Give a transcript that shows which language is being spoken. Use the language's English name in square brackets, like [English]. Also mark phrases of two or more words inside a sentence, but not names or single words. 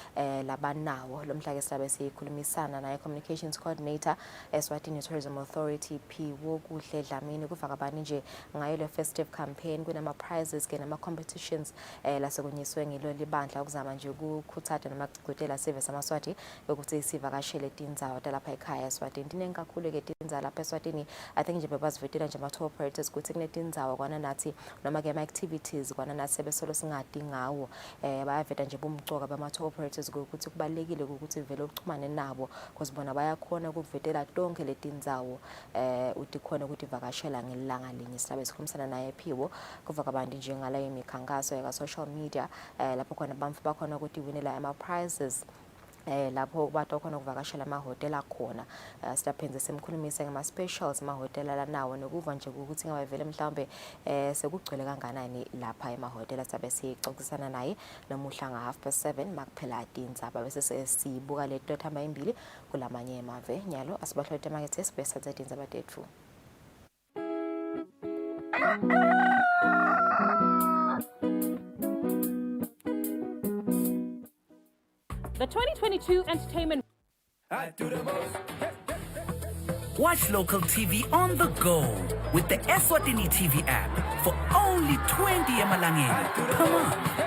[Swati] nawo lo mhla ke silabe sikhulumisana naye [English] communications coordinator [Swati] Eswatini Tourism Authority P Wokuhle Dlamini kufaka bani nje ngayo le [English] festive campaign [Swati] kunama prizes ke nama competitions lasekunyiswe ngilo libandla ukuzama nje ukukhuthaza noma kucukutela service amaswati ukuthi sivakashele tindzawo lapha ekhaya Eswatini. Tinengi kakhulu ke tindzawo lapha Eswatini. [English] I think [Swati] nje bebazivetela nje ama [English] tour operators [Swati] ukuthi kunetindzawo kwana nathi noma ke ama activities kwana nathi sebesolo singadi ngawo bayaveta nje bomcoka bama [English] tour operators [Swati] ukuthi kubalekile ukuthi vele uxhumane nabo because bona bayakhona ukuvetela tonke letindzawo uthi khona ukuthi vakashela ngelanga linye. Silabe sikhulumisana naye Phiwo kuva kabantu nje ngala imikhankaso ya [English] social media [Swati] lapho khona bamfu bakhona ukuthi winela ama prizes lapho bathi khona ukuvakashela amahotela akhona. Sitaphenze semkhulumisa ngama specials amahotela la nawo nokuva nje ukuthi ngabe vele mhlawumbe sekugcwele kanganani lapha emahotela. Sabe sixoxisana naye nomuhla nga 7:30 makuphela tindzaba bese sesibuka leto thamba imbili kulamanye emave nyalo asibahlolete market esibesa zetindaba tethu. [English] The 2022 entertainment. Watch local TV on the go with the Eswatini TV app for only 20 emalangeni per month.